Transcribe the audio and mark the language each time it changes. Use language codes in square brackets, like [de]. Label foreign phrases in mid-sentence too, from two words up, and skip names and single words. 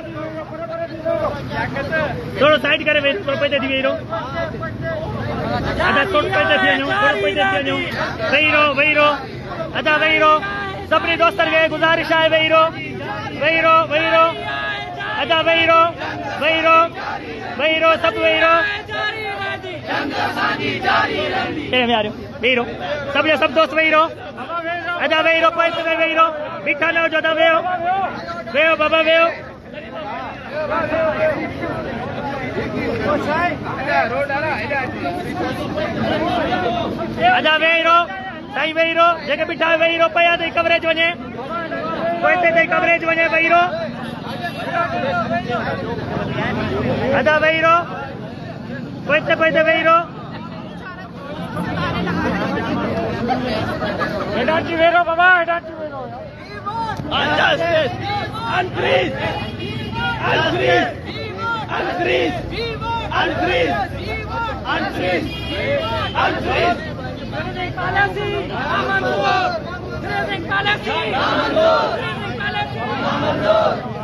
[sd] थोरो साइड करे थोरो पंहिंजे थी वेही रहो, अदा थोरो पंहिंजे थी वञो, थोरो पंहिंजे थी वञो, वेही रहो, वेही रहो, अदा वेही रहो। सभिनी दोस्तनि खे गुज़ारिश आहे वेही रहो, वेही रहो, वेही रहो, अदा वेही रहो, वेही रहो, वेही रहो, सभु वेही रहो। [hi] में आ रहे हो, [sd] वेही रहो, सभु जा सभु दोस्त वेही रहो, अदा वेही रहो, पैसे में वेही रहो, बीठा न हुजो, अदा वेहो, वेहो बाबा वेहो। अदा वेही रहो, साईं वेही रहो, जेके बीठा वेही रहो, पया ताईं कवरेज वञे, पैसे ताईं कवरेज वञे, वेही रहो, अदा वेही रहो, पैसे पैसे वेही रहो, हेडांची वेही रहो बाबा, हेडांची वेही रहो। [en] Unjustice! Unfreeze! Unfreeze! Unfreeze! Unfreeze! Unfreeze! Unfreeze! Grazing policy! Amandur! Grazing policy! Amandur! Grazing policy! Amandur!